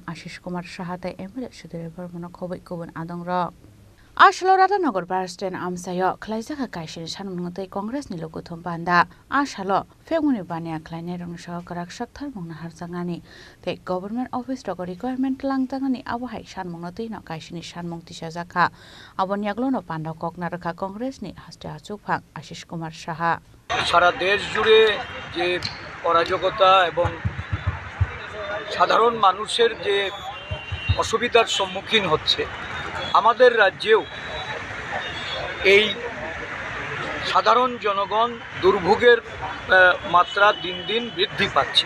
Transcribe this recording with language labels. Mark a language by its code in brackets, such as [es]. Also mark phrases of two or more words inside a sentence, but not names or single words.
[trp] आशिष कुमार साहातै एमएलए सुधीर बर्मन खबै गुबुन आदंर आशलो राधानगर [en] bus stand [trp] आमसायो खालायजागा काइसिनि सानमुंनोतै कांग्रेसनि लुकुथुम पान्डा आशालो फेमुनि बानिया खालायनाय रंसह कराक साकथार मुंना हारजागानि ते [en] government office [trp] रग रिक्वायरमेन्ट लांजागानि आबहाय सानमुंनोतै न काइसिनि सानमुं तिसाजाखा अबनियाग्लोनो पान्डा ककना रखा कांग्रेसनि हास्ते आचौफां आशिष कुमार साहा [bn] সারা দেশ জুড়ে যে অরাজকতা এবং সাধারণ মানুষের যে অসুবিধার সম্মুখীন হচ্ছে আমাদের রাজ্যেও এই সাধারণ জনগণ দুর্ভোগের মাত্রা দিন দিন বৃদ্ধি পাচ্ছে।